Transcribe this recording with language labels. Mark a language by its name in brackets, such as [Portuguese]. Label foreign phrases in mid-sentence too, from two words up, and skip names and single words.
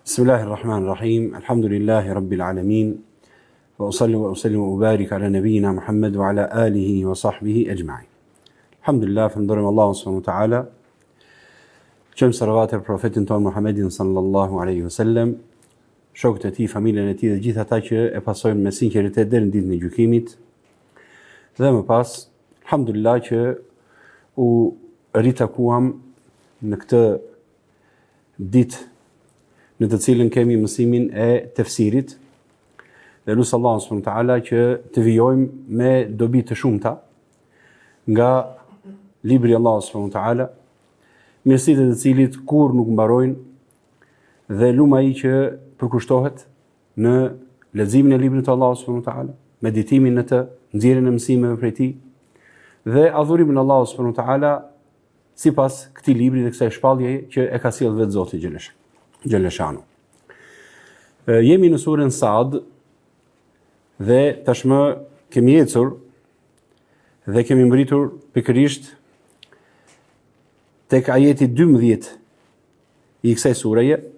[Arabic] بسم الله الرحمن الرحيم. الحمد لله رب العالمين. وأصلي وأسلم وأبارك على نبينا محمد وعلى آله وصحبه أجمعين. [Albanian] Alhamdulillah, falënderojmë Allahun [Arabic] سبحانه وتعالى. [Albanian] Qëmë salavat për profetin ton Muhammedin [Arabic] صلى الله عليه وسلم, [Albanian] shokët e tij, familjen e tij dhe gjithë ata që e pasojnë me sinqeritet deri në ditën e gjykimit. Dhe më pas, alhamdulillah që u ritakuam në këtë ditë në të cilën kemi mësimin e tefsirit, dhe lusë Allah subhanahu [Arabic] وتعالى [Albanian] që të vijojmë me dobi të shumta nga libri Allah [Arabic] سبحانه وتعالى, [Albanian] mirësitë e të cilit kur nuk mbarojnë dhe luma ai që përkushtohet në leximin e librit të Allah [Arabic] سبحانه وتعالى, [Albanian] meditimin në të, nxjerrjen e mësimeve prej tij dhe adhurimin e Allah [Arabic] سبحانه وتعالى [Albanian] sipas këtij libri dhe kësaj shpalljeje që e ka sjellë vetë Zoti Gjeleshanu. Jemi në surën Sad dhe tashmë kemi ecur dhe kemi mbritur pikërisht tek ajeti 12 i kësaj sureje.